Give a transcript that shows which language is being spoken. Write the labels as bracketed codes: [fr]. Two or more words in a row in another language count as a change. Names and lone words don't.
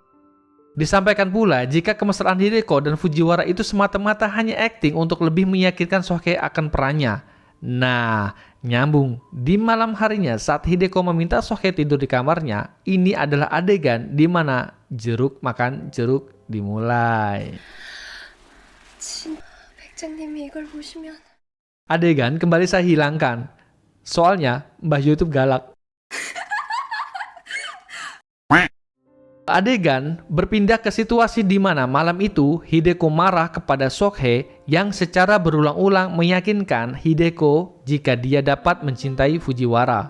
[id] Disampaikan pula jika kemesraan Hideko dan Fujiwara itu semata-mata hanya akting untuk lebih meyakinkan Sokhe akan perannya. Nah, nyambung. Di malam harinya saat Hideko meminta Sokhe tidur di kamarnya, ini adalah adegan di mana jeruk makan jeruk dimulai. [ko] 백장님이 이걸 보시면 [id] Adegan kembali saya hilangkan. Soalnya Mbah YouTube galak. Adegan berpindah ke situasi di mana malam itu Hideko marah kepada Sokhe yang secara berulang-ulang meyakinkan Hideko jika dia dapat mencintai Fujiwara.